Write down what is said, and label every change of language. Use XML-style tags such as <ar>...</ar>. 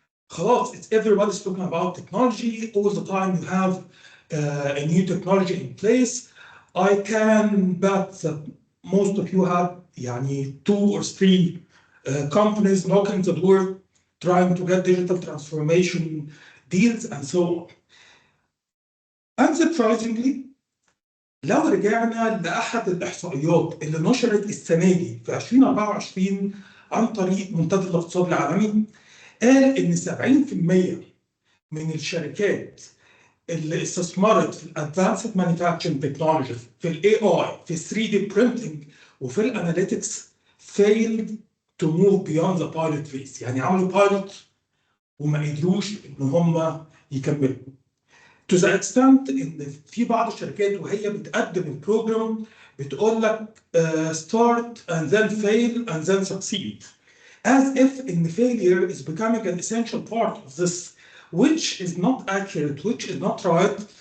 <en>خلاص, it's everybody's talking about technology. All the time you have a new technology in place. I can bet that most of you have يعني 2 or 3 companies knocking the door trying to get digital transformation deals and so on. Unsurprisingly,</en> <ar>لو رجعنا لأحد الإحصائيات اللي نشرت السنة دي في 2024 عن طريق منتدى الاقتصاد العالمي، قال إن 70% من الشركات اللي استثمرت في الادفانسد مانيفاكتشرنج تكنولوجيز، في الاي اي، في 3 دي برينتنج وفي الاناليتكس</ar> <en>failed to move beyond the pilot phase.</en> <ar>يعني عملوا بايلوت وما قدروش ان هم يكملوا.</ar> <en>To the extent</en> <ar>ان في بعض الشركات وهي بتقدم البروجرام بتقول لك</ar> <en>start and then fail and then succeed. As if in failure is becoming an essential part of this, which is not accurate, which is not right.</en>